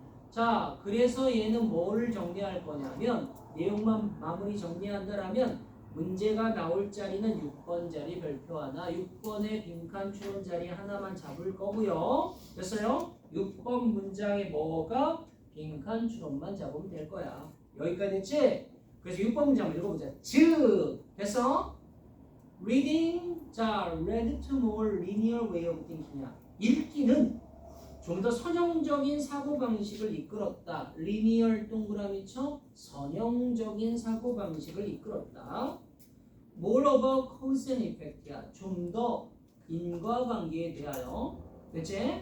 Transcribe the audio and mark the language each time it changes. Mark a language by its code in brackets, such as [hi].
[ko] 자, 그래서 얘는 뭐를 정리할 거냐면 내용만 마무리 정리한다라면 문제가 나올 자리는 6번 자리 별표 하나, 6번의 빈칸 추론 자리 하나만 잡을 거고요. 됐어요? 6번 문장에 뭐가 빈칸 추론만 잡으면 될 거야. 여기까지 됐지? 그래서 6번 문장 읽어보자. 즉, 됐어? [en] Reading, 자, led to more linear way of thinking이야. [ko] 읽기는 좀 더 선형적인 사고방식을 이끌었다. linear 동그라미 쳐 선형적인 사고방식을 이끌었다. [en] Moreover, cause and effect이야. [ko] 좀 더 인과관계에 대하여. 그치?